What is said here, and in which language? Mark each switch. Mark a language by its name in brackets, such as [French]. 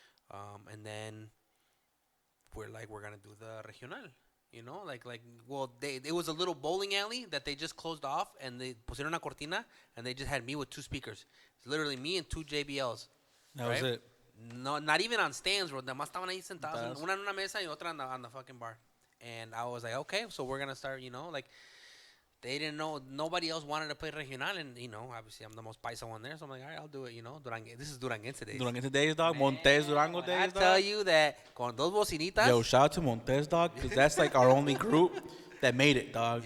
[English] And then we're gonna do the regional, you know, well, it was a little bowling alley that they just closed off, and they [Spanish] pusieron una cortina, [English] and they just had me with 2 speakers. It's literally me and 2 JBLs. That was Right? it. No, not even on stands, bro. [Spanish] Nada más estaban ahí sentados, Sentados. una en una mesa y otra [English] on the fucking bar. And I was like, okay, so we're gonna start, you know, like they didn't know, nobody else wanted to play regional, and you know, obviously I'm the most paisa one there, so I'm like, all right, I'll do it, you know. This is Duranguense days. Duranguense days, dog. Montes Durango When I days, tell dog. you that [Spanish] con dos bocinitas. [English] Yo, shout out to Montes, dog, because that's like our only group that made it, dog.